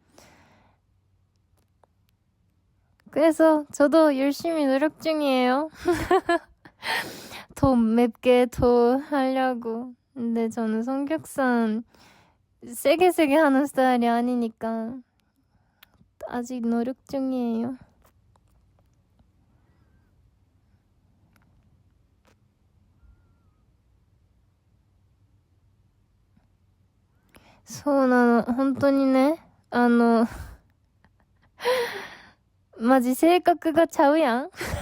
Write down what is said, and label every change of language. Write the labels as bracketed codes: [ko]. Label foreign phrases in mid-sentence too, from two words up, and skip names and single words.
[ko] 그래서 저도 열심히 노력 중이에요. 더 맵게 더 하려고. 근데 저는 성격상 세게 하는 스타일이 아니니까 아직 노력 중이에요. [ja] そうなの、本当にね、マジ性格がちゃうやん。